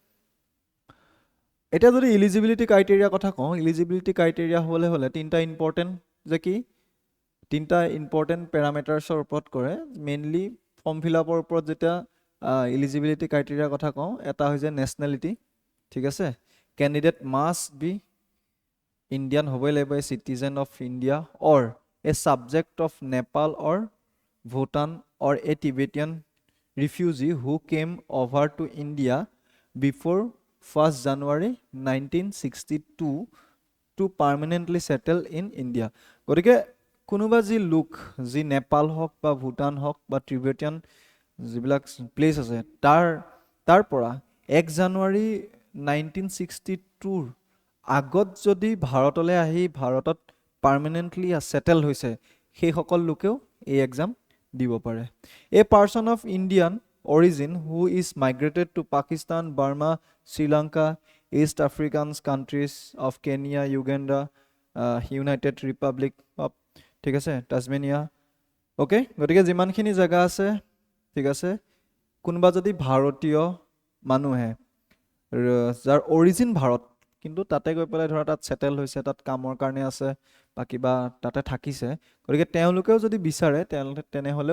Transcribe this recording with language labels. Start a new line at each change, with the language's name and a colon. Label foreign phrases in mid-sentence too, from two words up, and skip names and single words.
Assamese: এটা যদি
English: eligibility criteria
Assamese: কথা কওঁ
English: eligibility criteria
Assamese: হলে তিনটা ইম্পৰ্টেন্ট যে কি তিনটা ইম্পৰ্টেন্ট প্যাৰামিটাৰছৰ ওপৰত কৰে মেইনলি ফৰ্ম ফিলআপৰ ওপৰত যেতিয়া
English: eligibility criteria
Assamese: কথা কওঁ এটা হৈছে
English: নেশনালিটি
Assamese: ঠিক আছে
English: candidate must be Indian
Assamese: হ'বই লাগিব
English: a citizen of India or a subject of Nepal or Bhutan or a Tibetan refugee who came over to India before 1st January
Assamese: 1962
English: to permanently settle in India
Assamese: গতিকে কোনোবা যি লোক যি নেপাল হওক বা ভুটান হওক বা টিবেটিয়ান যিবিলাক প্লেস আছে তাৰ পৰা 1 জানুৱাৰী
English: 1962
Assamese: আগত যদি ভাৰতলৈ আহি ভাৰতত পাৰ্মানেন্টলি সেটেল হৈছে সেই সকল লোকেও এই এক্সাম দিব পাৰে
English: a person of Indian origin who is migrated to Pakistan, Burma, Sri Lanka, East African countries of Kenya, Uganda, United Republic of
Assamese: ঠিক আছে টাজমেনিয়া ওকে গতিকে যিমানখিনি জায়গা আছে ঠিক আছে কোনোবা যদি ভাৰতীয় মানুহে যাৰ অৰিজিন ভাৰত কিন্তু তাতে গৈ পেলাই ধৰা তাত সেটেল হৈছে তাত কামৰ কাৰণে আছে বা কিবা তাতে থাকিছে গতিকে তেওঁলোকেও যদি বিচাৰে তেনেহলেও